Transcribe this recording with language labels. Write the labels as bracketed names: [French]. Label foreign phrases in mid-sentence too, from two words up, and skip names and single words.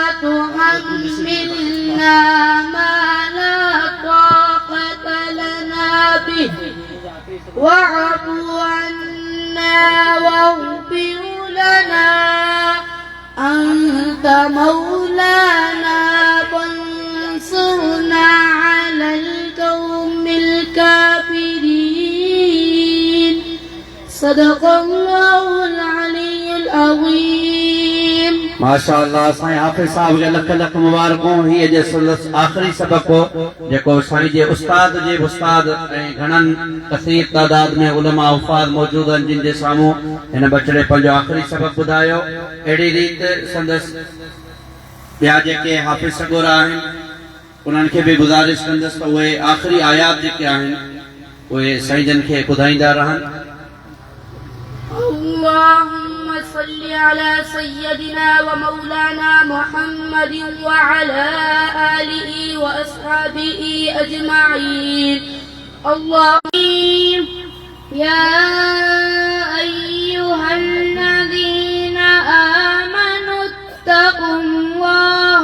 [Arabic] تحملنا ما لا طاقة لنا به واعف عنا واغفر لنا أنت مولانا فانصرنا على القوم الكافرين صدق الله العلي العظيم [Sindhi] माशाअल्लाह साईं हाफ़िज़ साहब खे लख लख मुबारकूं हीअ जे आख़िरी सबक़ हो जेको साईं जे उस्ताद जे उस्ताद ऐं घणनि कसीर तादाद में उलमा उफ़ाद मौजूद आहिनि जिन जे साम्हूं हिन बचड़े पंहिंजो आख़िरी सबक़ ॿुधायो अहिड़ी रीति संदसि ॿिया जेके हाफ़िज़ सॻोरा आहिनि उन्हनि खे बि गुज़ारिश कंदसि त उहे आख़िरी आयात जेके आहिनि उहे साईं जन खे ॿुधाईंदा रहनि [Arabic] اللهم صل على سيدنا ومولانا محمد وعلى آله وأصحابه أجمعين اللهم يا أيها الذين آمنوا اتقوا الله